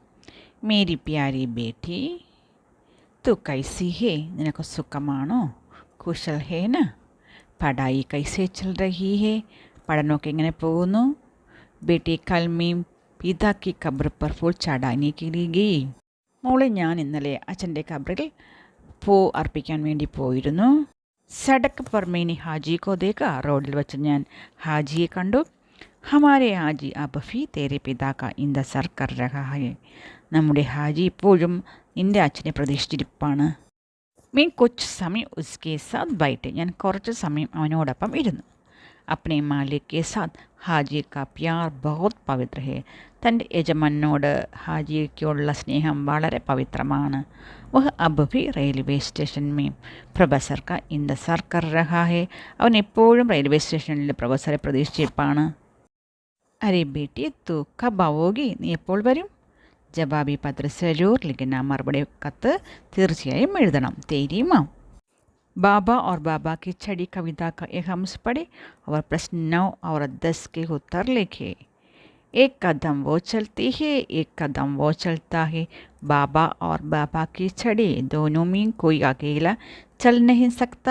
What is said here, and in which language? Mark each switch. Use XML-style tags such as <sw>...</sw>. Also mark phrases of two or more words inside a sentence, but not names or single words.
<hi>मेरी प्यारी बेटी तू कैसी है.</hi> <ml>നിനക്ക് സുഖമാണോ?</ml> <hi>कुशल है ना. पढ़ाई कैसे चल रही है.</hi> <ml>പഠനമൊക്കെ എങ്ങനെ പോകുന്നു?</ml> <hi>बेटी कल मैं പിതാ की कब्र पर फूल चढ़ाने के लिए गई.</hi> <ml>മോളെ, ഞാൻ ഇന്നലെ അച്ഛൻ്റെ കബ്റിൽ പൂ അർപ്പിക്കാൻ വേണ്ടി പോയിരുന്നു.</ml> <hi>സഡക് पर मैंने हाजी को देखा.</hi> <ml>റോഡിൽ വെച്ച് ഞാൻ ഹാജിയെ കണ്ടു.</ml> <hi>हमारे हाजी अब भी तेरे पिता का इंतज़ार कर रहा है.</hi> <ml>നമ്മുടെ ഹാജി ഇപ്പോഴും നിൻ്റെ അച്ഛനെ പ്രതീക്ഷിച്ചിരിപ്പാണ്.</ml> <hi>मैं कुछ समय उसके साथ बैठे.</hi> <ml>ഞാൻ കുറച്ച് സമയം അവനോടൊപ്പം ഇരുന്നു.</ml> <hi>अपने मालिक के साथ हाजी का प्यार बहुत पवित्र है.</hi> <ml>തൻ്റെ യജമാനോട് ഹാജിക്കുള്ള സ്നേഹം വളരെ പവിത്രമാണ്.</ml> <hi>वह अब भी रेलवे स्टेशन में प्रोफेसर का इंतज़ार कर रहा है.</hi> <ml>അവൻ എപ്പോഴും റെയിൽവേ സ്റ്റേഷനിൽ പ്രൊഫസറെ പ്രതീക്ഷിച്ചിരിപ്പാണ്.</ml> <hi>अरे बेटी तू कब आओगी.</hi> <ml>നീ എപ്പോൾ വരും?</ml> <hi>जवाबी पत्र ज़रूर लिखना</hi> <ml>മറുപടി കത്ത് തീർച്ചയായും എഴുതണം.</ml> <hi>तेरी माँ. बाबा और बाबा की छड़ी कविता का एक हम्स पढ़े और प्रश्न 9 और 10 के उत्तर लिखे. एक कदम वो चलती है, एक कदम वो चलता है. बाबा और बाबा की छड़ी दोनों में कोई अकेला चल नहीं सकता.</hi>